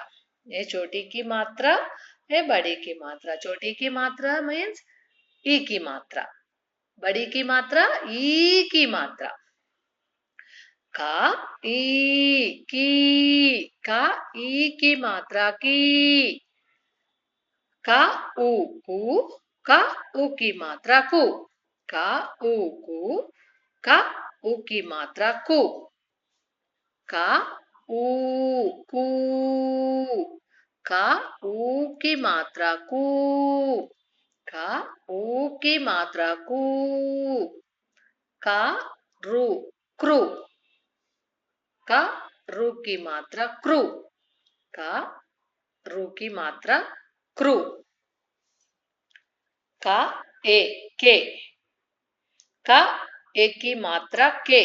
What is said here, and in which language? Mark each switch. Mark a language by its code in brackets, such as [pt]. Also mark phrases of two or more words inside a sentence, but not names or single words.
[hi] ए छोटी की मात्रा, ए बड़ी की मात्रा। छोटी की मात्रा मीन्स ई की मात्रा। बड़ी की मात्रा ई की मात्रा। का, ई की, का, ई की मात्रा की। का, उ कु, का, उ की मात्रा कु। का, उ कु, का, उ की मात्रा कु। का, उ कु, का, उ की मात्रा कु। का, उ की मात्रा कु। का, रु, क्रू, का, रु की मात्रा क्रू। का, रु की मात्रा क्रू। का, ए, के, का, ए की मात्रा के।